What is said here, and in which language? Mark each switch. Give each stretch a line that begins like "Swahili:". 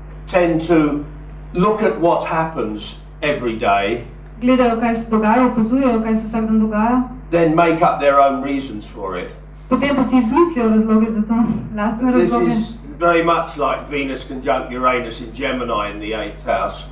English: tend to look at what happens every day,
Slovenian: gledajo, kaj se dogaja, opazujejo, kaj se vsak dan dogaja,
English: then make up their own reasons for it.
Slovenian: potem pa si izmislijo razloge za to, lastne
English: This
Slovenian: razloge.
English: is very much like Venus conjunct Uranus in Gemini in the 8th house.